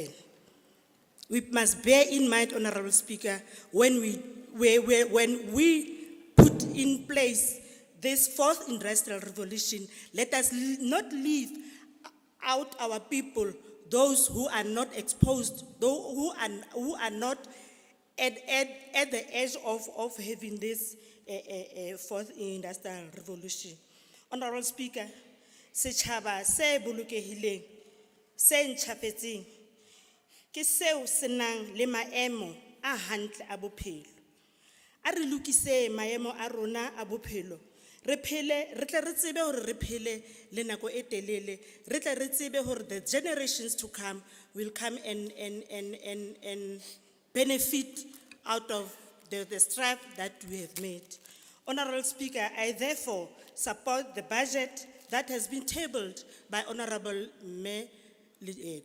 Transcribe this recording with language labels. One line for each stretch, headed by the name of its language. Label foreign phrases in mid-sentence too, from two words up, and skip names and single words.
English: We must bear in mind, Honorable Speaker, when we put in place this Fourth Industrial Revolution, let us not leave out our people, those who are not exposed, those who are not at the edge of having this Fourth Industrial Revolution. Honorable Speaker,
Southern Sotho: setjhaba se bolokehileng, se ntjhafetseng, ke seo se nang le maemo a hantle a bophelo. A re lokise maemo a rona a bophelo, re tle re tsebe hore re phele le nako e telele, re tle re tsebe hore
English: the generations to come will come and benefit out of the strife that we have made. Honorable Speaker, I therefore support the budget that has been tabled by Honorable Mayor Lied.